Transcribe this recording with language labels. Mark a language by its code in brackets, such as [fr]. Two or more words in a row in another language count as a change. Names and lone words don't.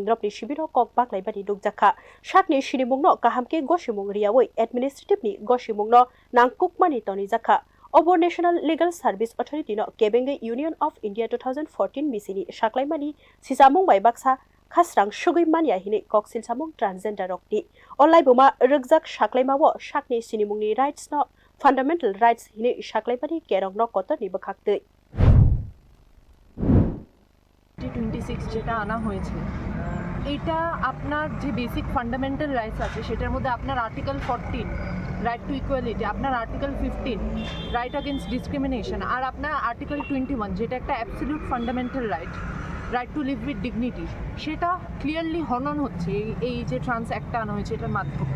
[trp] ni shibiro kok baklai bani dukjakha Sakni sinimungno kahamke goshimung riawoi administrative ni goshimungno nangkukmani toni jakha Obo National Legal Service Authority no Kebengi Union of India 2014 bisini saklaimani sisamung bai baksa khasrang sugui mania hini kok silsamung transgender rokni online buma rukjak saklaimawo Sakni sinimungni rights no [en] fundamental rights [trp] hini saklaibani kerong no kotoni bakhakte [bn] 26 যেটা আনা হয়েছে এটা আপনার যে [en] basic fundamental rights [bn] আছে সেটার মধ্যে আপনার [en] article 14 right to equality [bn] আপনার [en] article 15 right against discrimination [bn] আর আপনার আর্টিকেল 21 যেটা একটা [en] absolute fundamental right to live with dignity [bn] সেটা ক্লিয়ারলি হনন হচ্ছে এই যে [en] trans actটা [bn] আনা হয়েছে এটার মাধ্যমে